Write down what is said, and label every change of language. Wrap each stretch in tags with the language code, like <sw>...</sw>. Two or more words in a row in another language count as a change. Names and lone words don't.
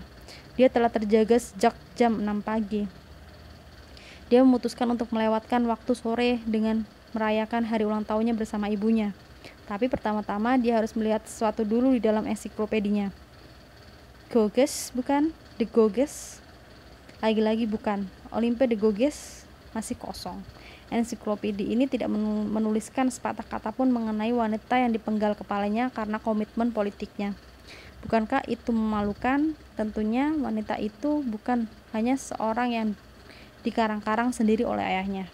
<id>Dia telah terjaga sejak jam 6 pagi. Dia memutuskan untuk melewatkan waktu sore dengan merayakan hari ulang tahunnya bersama ibunya. Tapi pertama-tama dia harus melihat sesuatu dulu di dalam ensiklopedinya. Gauges, bukan? The Gauges? Lagi-lagi bukan. Olympe de Gauges masih kosong. Ensiklopedi ini tidak menuliskan sepatah kata pun mengenai wanita yang dipenggal kepalanya karena komitmen politiknya. Bukankah itu memalukan? Tentunya wanita itu bukan hanya seorang yang dikarang-karang sendiri oleh ayahnya.</id>